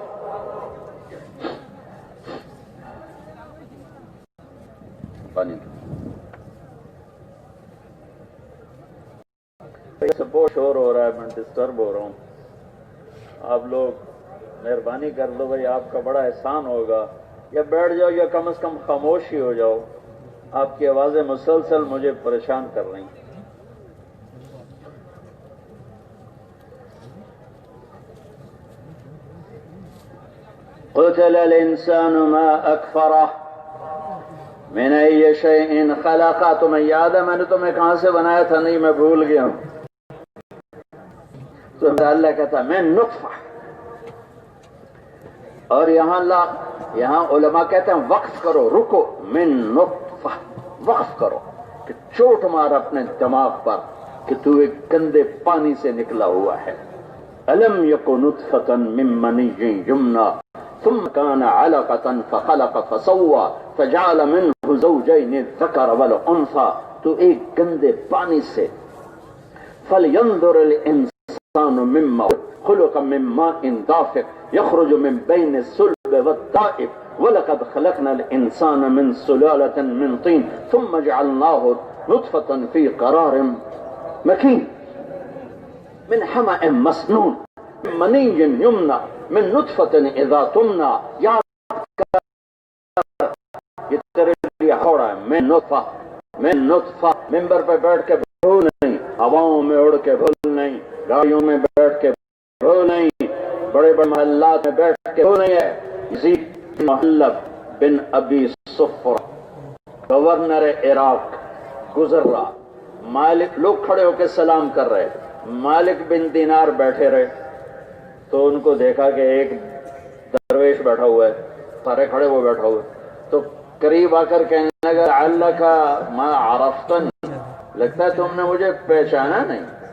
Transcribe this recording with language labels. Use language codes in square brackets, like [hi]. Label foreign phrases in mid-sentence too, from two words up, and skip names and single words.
[ur] پانی بہت شور ہو رہا ہے، میں ڈسٹرب ہو رہا ہوں، آپ لوگ مہربانی کر دو بھائی، آپ کا بڑا احسان ہوگا، یا بیٹھ جاؤ یا کم از کم خاموش ہی ہو جاؤ، آپ کی آوازیں مسلسل مجھے پریشان کر رہی ہیں۔ [ar] قتل الانسان ما اکفرہ من ای شیء خلقہ، [ur] تمہیں یاد ہے میں نے تمہیں کہاں سے بنایا تھا؟ نہیں، میں بھول گیا ہوں۔ تو اللہ کہتا ہے میں نطفہ، اور یہاں علماء کہتے ہیں وقف کرو، رکو، [ar] من نطفہ، [ur] وقف کرو کہ چوٹ مار اپنے دماغ پر کہ تو ایک گندے پانی سے نکلا ہوا ہے۔ [ar] الم یک نطفۃ من منی یمنی ثم كان علقة فخلق فسوى فجعل منه زوجين الذكر والانثى، [ur] تو ایک گندے پانی سے، [ar] فلينظر الانسان مما خلق من ماء دافق يخرج من بين الصلب والترائب ولقد خلقنا الانسان من سلالة من طين ثم جعلناه نطفة في قرار مكين من حمأ مسنون من مني يمنى من نطفة اذا تمنى، [ur] یاد کر یہ تیرے لیے ہو رہا ہے، میں نطفہ، ممبر پہ بیٹھ کے بھول نہیں، ہواؤں میں اڑ کے بھول نہیں، گاڑیوں میں بیٹھ کے بھول نہیں، بڑے بڑے محلات میں بیٹھ کے بھول نہیں ہے۔ یزید محلب بن ابی صفر گورنر عراق گزر رہا، مالک، لوگ کھڑے ہو کے سلام کر رہے، مالک بن دینار بیٹھے رہے، تو ان کو دیکھا کہ ایک درویش بیٹھا ہوا ہے، سارے کھڑے وہ بیٹھا ہوئے، تو قریب آ کر کہنے لگا [ar] لعلک ما عرفتنی، [ur] لگتا ہے تم نے مجھے پہچانا نہیں۔